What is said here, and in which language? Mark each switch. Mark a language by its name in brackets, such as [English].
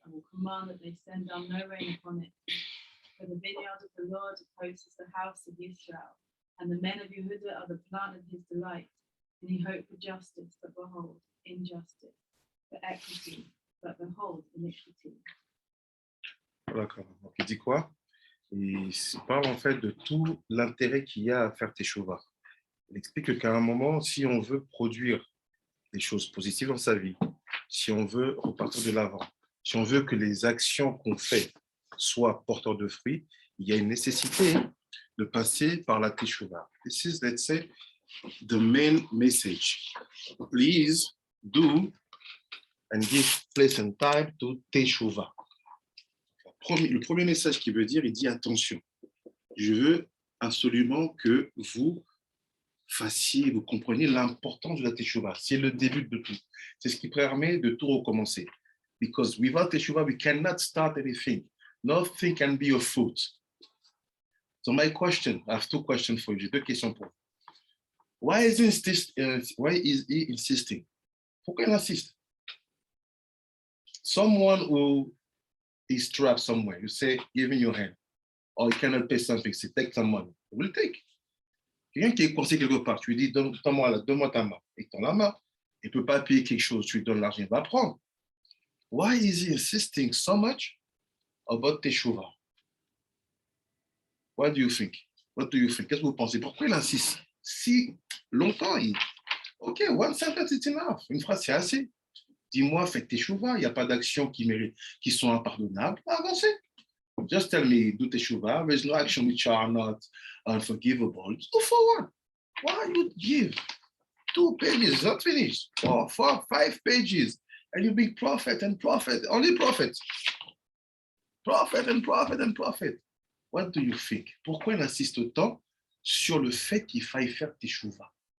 [English] I will command that they send down no rain upon it. For the vineyard of the Lord of hosts is the house of Israel, and the men of Yehuda are the plant of his delight. And he hoped for justice, but behold, injustice, for equity, but behold, iniquity. [French] D'accord. Donc, il dit quoi? Il parle en fait de tout l'intérêt qu'il y a à faire teshuva. Il explique qu'à un moment, si on veut produire des choses positives dans sa vie, si on veut repartir de l'avant, si on veut que les actions qu'on fait soient porteurs de fruits, il y a une nécessité de passer par la teshuva. [English] This is, let's say, the main message. Please do and give place and time to teshuva. [French] Le premier message qu'il veut dire, il dit attention. Je veux absolument que vous fassiez, vous compreniez l'importance de la teshuva. C'est le début de tout. C'est ce qui permet de tout recommencer. [English] Because without teshuva, we cannot start anything. Nothing can be a fruit. So my question, I have two questions for you. [French] J'ai deux questions pour vous. [English] Why is he insisting? [French] Pourquoi il insiste? [English] Someone who is trapped somewhere, you say, give me your hand. Or you cannot pay something, say, take some money. He will take. [French] Quelqu'un qui est coincé quelque part, tu lui dis, donne-moi ta main. Il tend la main. Il ne peut pas payer quelque chose, tu lui donnes l'argent, il va prendre. [English] Why is he insisting so much about teshuva? What do you think? What do you think? [French] Qu'est-ce que vous pensez? Pourquoi il insiste si longtemps? [English] OK, one sentence is enough. [French] Une phrase, c'est assez. Dis-moi, fais teshuva. Il n'y a pas d'actions qui sont impardonnables. Avancez. [English] Just tell me, do teshuva. There's no action which are not unforgivable. Go forward. Why you give 2 pages, not finished, or 4, 5 pages, and you big prophet and prophet, only prophet. Prophet and prophet and prophet. What do you think? [French] Pourquoi il insiste autant sur le fait qu'il faille faire teshuva?